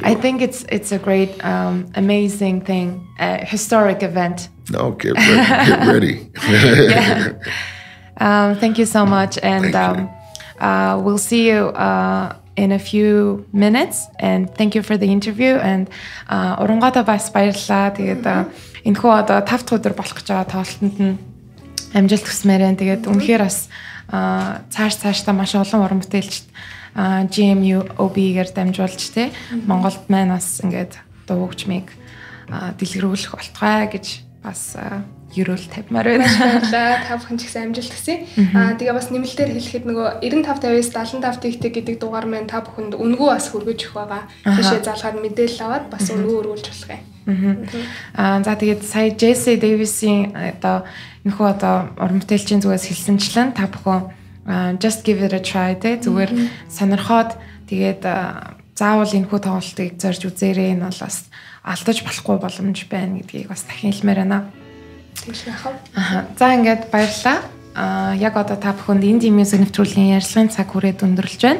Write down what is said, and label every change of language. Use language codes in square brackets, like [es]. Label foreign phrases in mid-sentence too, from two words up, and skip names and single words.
[en] I think it's a great, amazing thing, a historic event. No, get ready. Thank you so much. And we'll see you in a few minutes, and thank you for the interview. [mn] And урангада бас баярлалаа. Тэгээд энэхүү одоо 5 дахь өдөр болох гэж байгаа тоглолтод нь амжилт хүсмээрэн. Тэгээд үнэхээр бас цаашдаа маш олон уран бүтээлчд GMU OB-гээр дамжуулж те Монголд маань бас ингээд дуу хөгжмийг дэлгэрүүлэх болтугай гэж бас ерөөл тавьмаар байна. Баярлалаа. Та бүхэн ч гэсэн амжилт хүсье. Тэгээ бас нэмэлтээр хэлэхэд нөгөө 95-50-с 75 тэгтэй гэдэг дугаар маань та бүхэнд үнэгүй бас хүргэж өгөх байгаа. Тийшээ залгаад мэдээлэл аваад бас үнэгүй өргүүлж болох юм. За тэгээд сая Jesse Davis-ийн одоо энэхүү одоо уран бүтээлчийн зүгээс хэлсэнчлэн та бүхэн [en] just give it a try [mn] те зүгээр сонирхоод тэгээд заавал энэхүү тоглолтыг зорж үзээрэй. Энэ бол бас алдаж болохгүй боломж байна гэдгийг бас дахин хэлмээр байна. За ингээд баярлалаа. Яг одоо та бүхэнд инди мьюзик нэвтрүүлгийн ярилцлагын цаг хүрээд өндөрлөж байна.